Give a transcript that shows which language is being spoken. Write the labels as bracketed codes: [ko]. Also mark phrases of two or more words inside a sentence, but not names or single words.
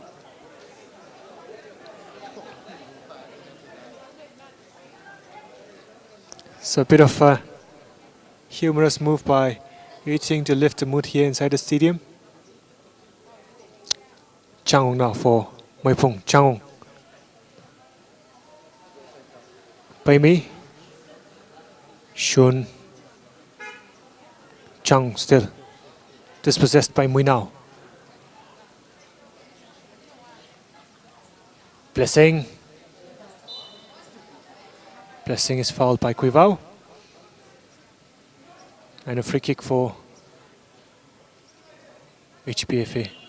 [en] So a bit of a humorous move by Yuting to lift the mood here inside the stadium. Chang now for MEIPHUNG. Chang. Paimi. Shun. Chang still dispossessed by Muinao. Blessing. Blessing is fouled by MUiVAH. And a free kick for HPFA.